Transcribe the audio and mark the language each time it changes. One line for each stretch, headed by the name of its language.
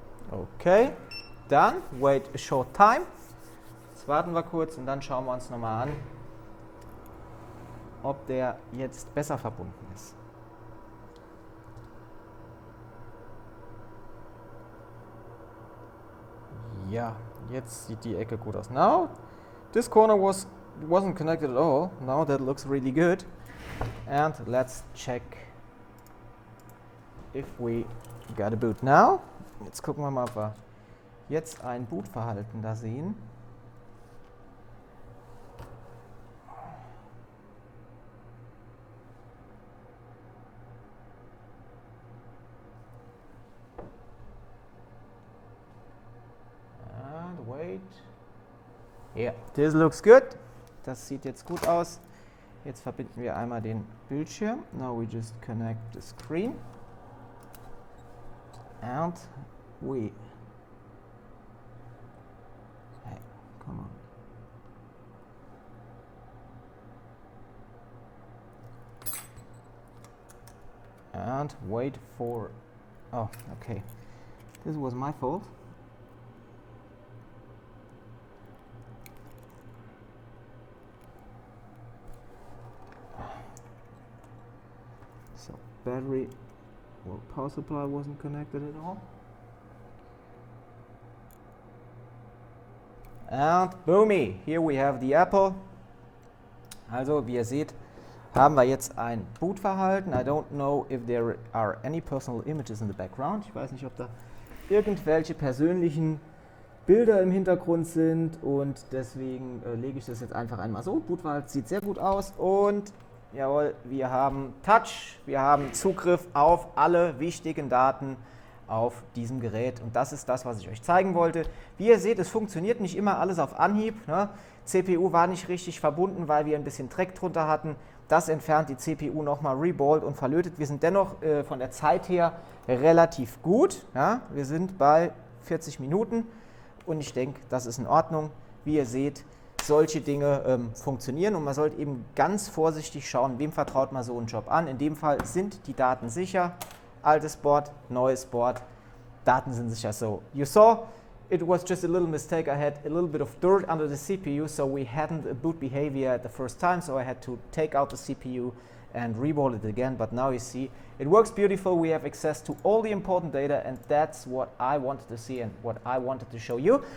English: Okay,
German: dann
English: wait a short time.
German: Jetzt warten wir kurz und dann schauen wir uns nochmal an, ob der jetzt besser verbunden ist. Ja, jetzt sieht die Ecke gut aus.
English: Now, this corner wasn't connected at all. Now that looks really good. And let's check if we got a boot now.
German: Jetzt gucken wir mal, ob wir jetzt ein Bootverhalten da sehen.
English: And wait. Yeah, this looks good.
German: Das sieht jetzt gut aus. Jetzt verbinden wir einmal den Bildschirm.
English: Now we just connect the screen. And we... Hey, come on. And wait for... Oh, okay. This was my fault. So, battery, well, power supply wasn't connected at all. And boomy, here we have the Apple.
German: Also, wie ihr seht, haben wir jetzt ein Bootverhalten.
English: I don't know if there are any personal images in the background.
German: Ich weiß nicht, ob da irgendwelche persönlichen Bilder im Hintergrund sind und deswegen lege ich das jetzt einfach einmal so. Bootverhalten sieht sehr gut aus und jawohl, wir haben Touch, wir haben Zugriff auf alle wichtigen Daten auf diesem Gerät und das ist das, was ich euch zeigen wollte. Wie ihr seht, es funktioniert nicht immer alles auf Anhieb. Ne? CPU war nicht richtig verbunden, weil wir ein bisschen Dreck drunter hatten. Das entfernt die CPU nochmal reballt und verlötet. Wir sind dennoch von der Zeit her relativ gut. Ja? Wir sind bei 40 Minuten und ich denke, das ist in Ordnung. Wie ihr seht, solche Dinge funktionieren und man sollte eben ganz vorsichtig schauen, wem vertraut man so einen Job an. In dem Fall sind die Daten sicher. Altes Board, neues Board, Daten sind sicher.
English: So, you saw, it was just a little mistake. I had a little bit of dirt under the CPU, so we hadn't a boot behavior at the first time, so I had to take out the CPU and reball it again. But now you see, it works beautiful. We have access to all the important data, and that's what I wanted to see and what I wanted to show you.